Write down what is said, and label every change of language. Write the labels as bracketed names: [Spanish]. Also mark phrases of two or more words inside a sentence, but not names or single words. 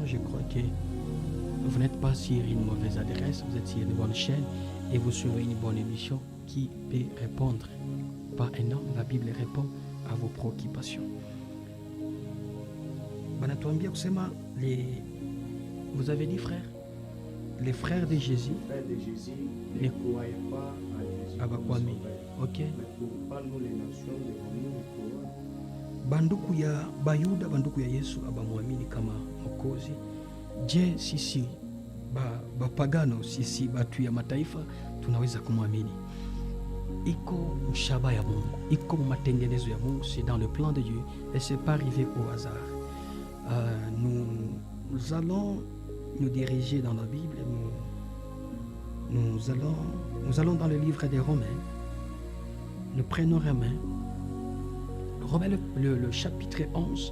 [French] Je crois que vous n'êtes pas sur une mauvaise adresse, vous êtes sur une bonne chaîne et vous suivez une bonne émission qui peut répondre. Pas un homme, la Bible répond à vos préoccupations. [Swahili] Banatuambia kusema [French] vous avez dit frère, les frères de Jésus ne croyaient pas à Jésus. Abakwami. Ok. Mais pour nous les nations devons nous croire. [Swahili] Banduku ya Bayuda, banduku ya Yesu abamwamini kama Mwokozi. Je, sisi bapagano, sisi batu ya mataifa tunaweza kumwamini? Iko mshaba ya Mungu, iko matengenezo ya Mungu, [French] c'est dans le plan de Dieu et c'est pas arrivé au hasard. Nous allons nous diriger dans la Bible. Nous allons dans le livre des Romains. Nous prenons Romains le chapitre 11.